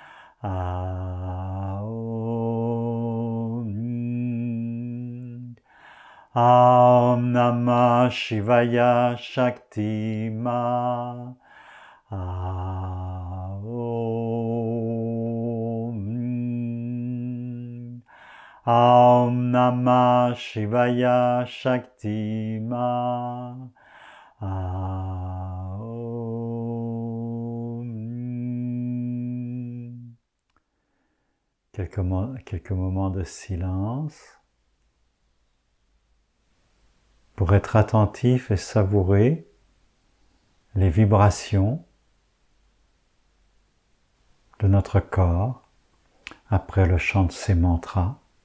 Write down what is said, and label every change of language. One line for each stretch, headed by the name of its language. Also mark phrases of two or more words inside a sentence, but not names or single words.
Sanskrit: ॐ नमः शिवाय शक्ति माँ. ॐ नमः शिवाय शक्ति माँ.
French: Quelques moments de silence pour être attentif et savourer les vibrations de notre corps après le chant de ces mantras.